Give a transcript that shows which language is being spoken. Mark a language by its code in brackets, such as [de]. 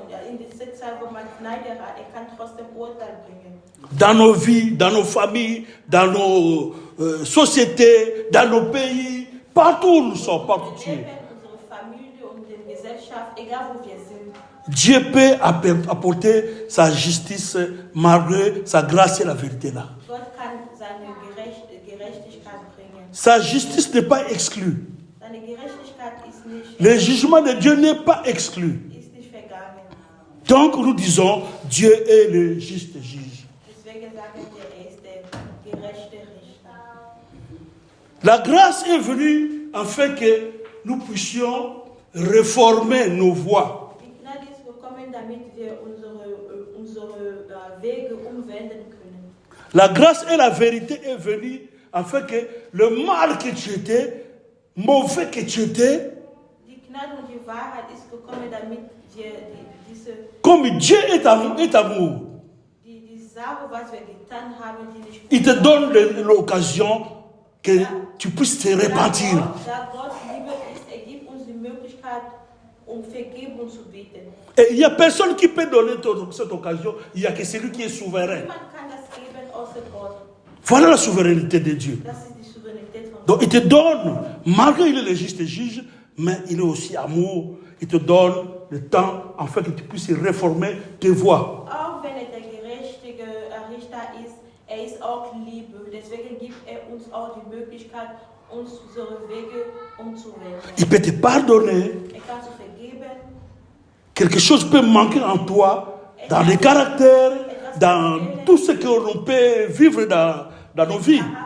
[de] In dieser Zeit, wo man Gnade hat, kann trotzdem Urteil bringen. [fr] Dans nos vies, dans nos familles, dans nos sociétés, dans nos pays, partout où nous sommes, partout où [de] Unsere Familie und die Gesellschaft, egal wo wir sind. [fr] Dieu peut apporter sa justice malgré sa grâce et la vérité là. [de] Gott kann seine Gerechtigkeit bringen. [fr] Sa justice n'est pas exclue. [de] Seine Gerechtigkeit ist nicht, [fr] Le jugement de Dieu n'est pas exclu. [de] ist nicht vergangen. [fr] Donc nous disons, Dieu est le juste juge. [de] Deswegen sagen wir, ist der gerechte Richter. [fr] La grâce est venue afin que nous puissions réformer nos voies. [de] Die Gnade ist gekommen, damit wir unsere Wege umwenden können. [fr] La grâce et la vérité est venue afin que le mal que tu étais, mauvais que tu étais, [de] Die Gnade und die Wahrheit ist gekommen, damit wir diese [fr] comme Dieu est amour, [de] die Sache, was wir getan haben, die nicht [fr] il te donne l'occasion que tu puisses te repentir. [de] Da Gott Liebe ist, gibt uns die Möglichkeit, Vergebung zu bitten. [fr] Et il n'y a personne qui peut donner cette occasion, il n'y a que celui qui est souverain. [de] Niemand kann das geben außer Gott. [fr] Voilà la souveraineté de Dieu. [de] Das ist die Souveränität von [fr] Donc [de] Gott. [fr] il te donne, malgré qu'il est le juste juge, mais il est aussi amour. Il te donne le temps afin que tu puisses réformer tes voies. [de] Auch wenn er der gerechte Richter ist, ist auch Liebe. Deswegen gibt uns auch die Möglichkeit, unsere Wege umzuwenden. [fr] Il peut te pardonner. [de] Kann zu vergeben. [fr] Quelque chose peut manquer en toi, dans les caractères, dans tout ce que l'on peut vivre dans nos vies.